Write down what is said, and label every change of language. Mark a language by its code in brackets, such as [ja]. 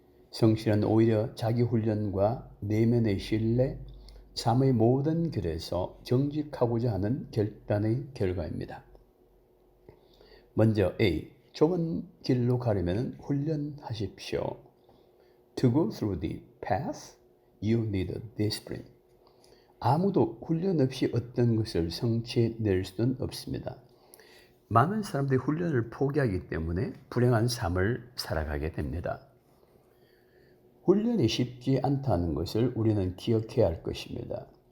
[ko] 성실은 오히려 자기 훈련과 내면의 신뢰, 삶의 모든 길에서 정직하고자 하는 결단의 결과입니다. 먼저 A. 좁은 길로 가려면 훈련하십시오. [en] To go through the path, you need discipline. [ko] 아무도 훈련 없이 어떤 것을 성취해낼 수는 없습니다. 많은 사람들이 훈련을 포기하기 때문에 불행한 삶을 살아가게 됩니다. 훈련이 쉽지 않다는 것을 우리는 기억해야 할 것입니다.